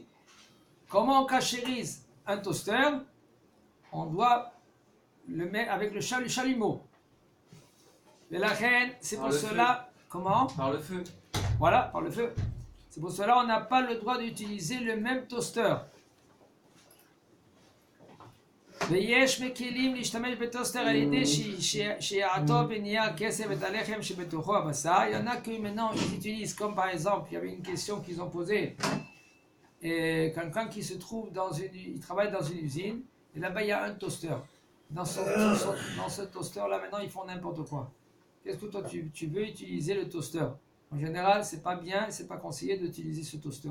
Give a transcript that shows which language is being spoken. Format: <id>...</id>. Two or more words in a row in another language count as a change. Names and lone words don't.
<fr>Comment on cachérise un toaster? On doit le mettre avec le chalumeau. Mais la reine, c'est pour cela. Comment? Par le feu. Voilà, par le feu. C'est pour cela qu'on n'a pas le droit d'utiliser le même toaster.</fr> <he>ויש מקלים להשתמש בטוסטר על ידי שיעטו בנייר כסף את הלחם שבתוכו הבשר.</he> <fr>Il y en a que maintenant ils utilisent, comme par exemple, il y avait une question qu'ils ont posée. Et quelqu'un qui se trouve il travaille dans une usine, et là-bas il y a un toaster. Dans ce toaster-là, maintenant ils font n'importe quoi. Qu'est-ce que toi tu veux utiliser le toaster? En général, c'est pas bien, c'est pas conseillé d'utiliser ce toaster-là.</fr>